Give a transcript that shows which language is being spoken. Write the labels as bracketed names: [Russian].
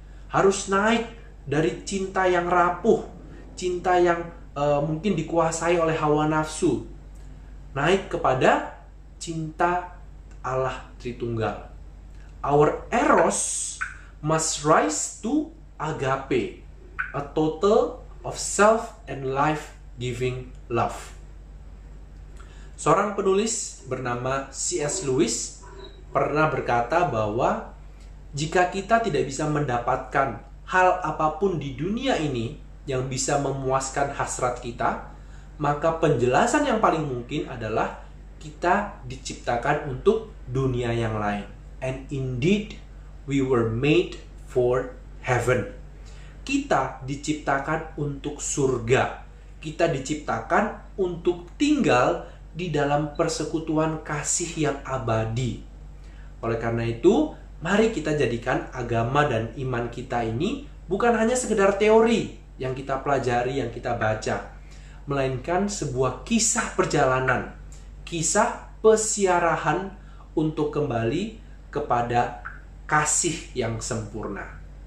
[Indonesian] Harus naik dari cinta yang rapuh, cinta yang mungkin dikuasai oleh hawa nafsu, naik kepada cinta Allah Tritunggal. [English] Our eros must rise to agape, a total of self and life-giving love. [Indonesian] Seorang penulis bernama C.S. Lewis pernah berkata bahwa jika kita tidak bisa mendapatkan hal apapun di dunia ini yang bisa memuaskan hasrat kita, maka penjelasan yang paling mungkin adalah kita diciptakan untuk dunia yang lain. [English] And indeed, we were made for heaven. [Indonesian] Kita diciptakan untuk surga. Kita diciptakan untuk tinggal di dalam persekutuan kasih yang abadi. Oleh karena itu, mari kita jadikan agama dan iman kita ini bukan hanya sekedar teori yang kita pelajari, yang kita baca, melainkan sebuah kisah perjalanan, kisah pesiarahan untuk kembali kepada kasih yang sempurna.